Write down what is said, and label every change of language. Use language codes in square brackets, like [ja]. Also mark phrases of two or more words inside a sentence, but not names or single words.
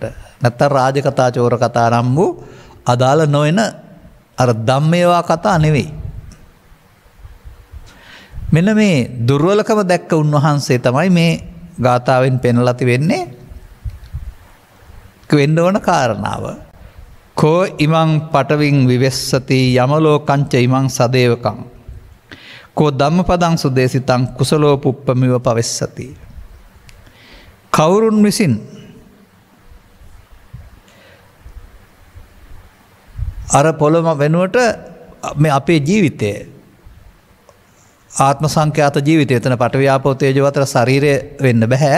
[si] නැත්තම් රාජ කතා, චෝර කතා නම් වූ අදාළ නොවන අර ධම්මේවා කතා නෙවෙයි. මෙන්න මේ දුර්වලකම දැක්ක උන්වහන්සේ තමයි මේ ගාථාවෙන් පෙන්ලා තිබෙන්නේ වෙන්න ඕන කාරණාව. [pi] කෝ ඉමං පටවින් විවෙස්සති යමලෝකංච ඉමං සදේවකං කෝ ධම්මපදං සුදේසිතං කුසලෝ පුප්පමිව පවෙස්සති. [si] කවුරුන් විසින් අර පොළොම වෙනුවට මේ අපේ ජීවිතය ආත්ම සංඛ්‍යාත ජීවිතය එතන [pi] පඨවි ආපෝ තේජෝ [si] අතර ශරීරය වෙන්න බෑ.